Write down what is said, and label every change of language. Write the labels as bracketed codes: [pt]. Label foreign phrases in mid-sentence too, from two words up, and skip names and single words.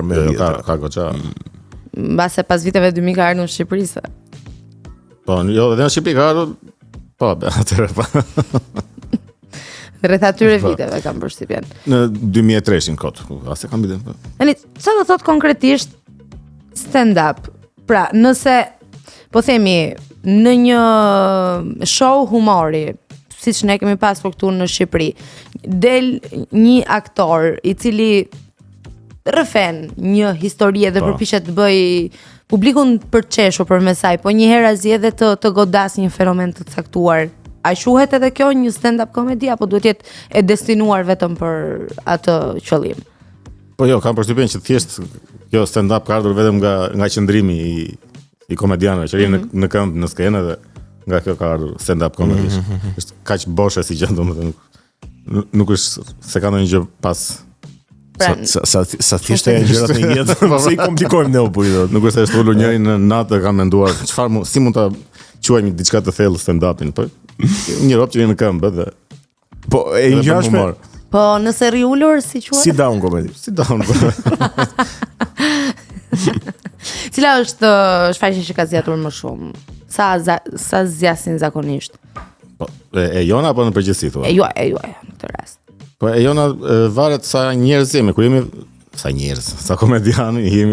[sq] Ka goxha. Mbase pas viteve 2000 ka ardhur në Shqipëri se. Po, jo, edhe në Shqipëri ka ardhur. Po, atëherë po. Rreth atyre viteve kam përshtypjen. Në 2003-in kot, as e kam biden. Tani, çfarë do thot konkretisht stand-up? Pra, nëse po themi në një show humori, siç ne kemi pasur këtu në Shqipëri, del një aktor i cili rrëfen një histori dhe përpiqet të bëj publikun përqeshur përmes saj, po një herë azjedhe të godas një fenomen të caktuar. A shuhet edhe kjo një stand-up komedi apo duhet jetë e destinuar vetëm për atë qëllim? Po jo, kam përshtypjen që thjesht kjo stand-up ka ardhur vetëm nga qëndrimi i komedianëve, që janë në këmbë, në skenë dhe nga kjo ka ardhur stand-up komedi. Është kaq boshe si gjë, domethënë nuk është se ka ndonjë gjë pas. Sa thjesht janë gjërat në jetë, pse i komplikojmë ne apo jo? Nuk është se është ulur njëri në natë dhe ka menduar çfarë si mund ta quajmë diçka të thellë stand-upin, po një rob që vjen në këmbë dhe po e ngjashme. Po nëse rri ulur si quhet? Si [en] down comedy. [sq] Si down. Cila është shfaqja që ka zgjatur më shumë? Sa zgjasin zakonisht? Po e jona apo në përgjithësi thua? E juaj në këtë rast. Po e jona varet sa njerëz jemi, kur jemi sa komedianë jemi.